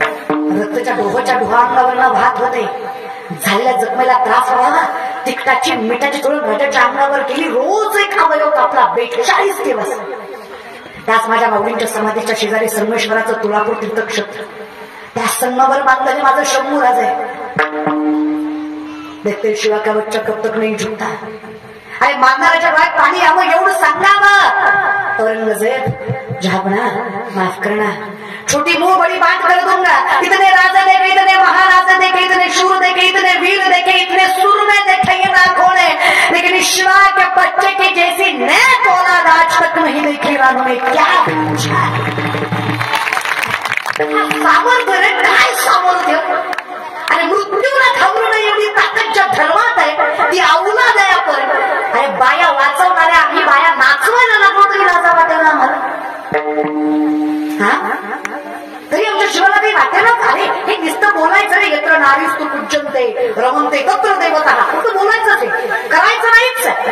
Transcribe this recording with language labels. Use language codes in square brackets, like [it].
[mr] रक्ताच्या डोहाच्या डोहा अंगावरला वाहत होते. झालेल्या जखमेला त्रास व्हावा, तिखटाची मिठाची तोडून राजाच्या अंगावर केली. रोज एक अवयव कापला 42 दिवस. त्याच माझ्या माऊलींच्या समाधीच्या शेजारी संगमेश्वराचं तुळापूर तीर्थक्षेत्र, त्या संगमावर बांधलेले माझं शंभूराज आहे. [hi] देखते शिवा का बच्चा कब तक नहीं झुकता. [mr] अरे मारणाऱ्याच्या डोळ्यात पाणी यावं एवढं सांगावं. [hi] औरंगजेब जहापणा माफ करना, छोटी मुंह बड़ी बात कर दूंगा. इतने राजा देखे, इतने महाराजा देखे, इतने शूर देखे, इतने वीर देखे, इतने सूरमे देखे ये लाखों ने, लेकिन शिवा के बच्चे की जैसी नेक औलाद आज तक नहीं देखी. रानों में क्या पूछा सामर्थ्य रे, [mr] काय सामर्थ्य. अरे मृत्यूला घाबरू नये एवढी ताकद ज्या धर्मात आहे ती औलाद आहे आपण. अरे बाया वाचवणाऱ्या आम्ही बाया नाचवायला लागलो तरी लाजा वाटेल ना आम्हाला. तरी आमच्या शिवाला काही वाटेल ना. अरे हे नुसतं बोलायचं रे, [sa] यत्र नारीस्तु पूज्यन्ते रमन्ते तत्र देवतः, [mr] फक्त बोलायचं ते, करायचं नाहीच.